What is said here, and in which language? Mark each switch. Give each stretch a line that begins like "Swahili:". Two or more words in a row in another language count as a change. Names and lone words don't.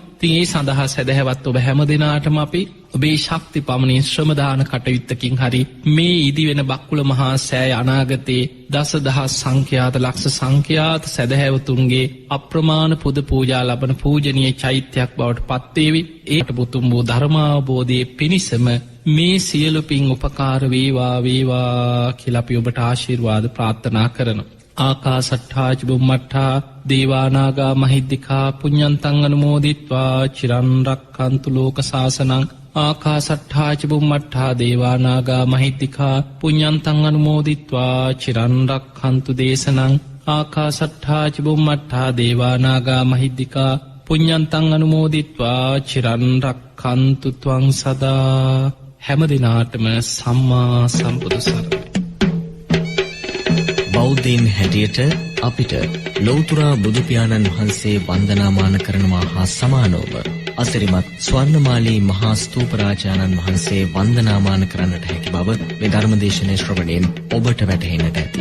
Sinhala: ඉතින් ඒ සඳහා සදහැවත් ඔබ හැම දිනාටම අපි ඔබේ ශක්ති පමණින් ශ්‍රමදාන කටයුත්තකින් හරි මේ ඉදි වෙන බක්කුල මහා සෑය අනාගතයේ දසදහස් සංඛ්‍යාත ලක්ෂ සංඛ්‍යාත සදහැවතුන්ගේ අප්‍රමාණ පුද පූජා ලබන පූජනීය චෛත්‍යයක් බවට පත්වේවි. ඒට පුතුම් වූ ධර්මාවබෝධයේ පිණිසම මේ සියලු පින් උපකාර වේවා කියලා අපි ඔබට ආශිර්වාද ප්‍රාර්ථනා කරනවා.
Pali: ආකාසට්ඨා චුම්මට්ඨා දේවානාගා මහිද්దికා පුඤ්ඤන්තං අනුමෝදිත්වා චිරන් රක්ඛන්තු ලෝක සාසනං. ආකාසට්ඨා චුම්මට්ඨා දේවානාගා මහිද්దికා පුඤ්ඤන්තං අනුමෝදිත්වා චිරන් රක්ඛන්තු දේශනං. ආකාසට්ඨා චුම්මට්ඨා දේවානාගා මහිද්దికා පුඤ්ඤන්තං අනුමෝදිත්වා චිරන් රක්ඛන්තු ත්වං සදා.
Sinhala: හැම දිනාටම සම්මා සම්බුදු සරණයි. බෞද්ධයින් හැටියට අපිට ලෞතර බුදු පියාණන් වහන්සේ වන්දනාමාන කරනවා හා සමානව අසිරිමත් ස්වර්ණමාලී මහා ස්තූප රාජානන් වහන්සේ වන්දනාමාන කරන්නට හැකි බව මේ ධර්මදේශනයේ ශ්‍රවණයෙන් ඔබට වැටහෙන්නට ඇති.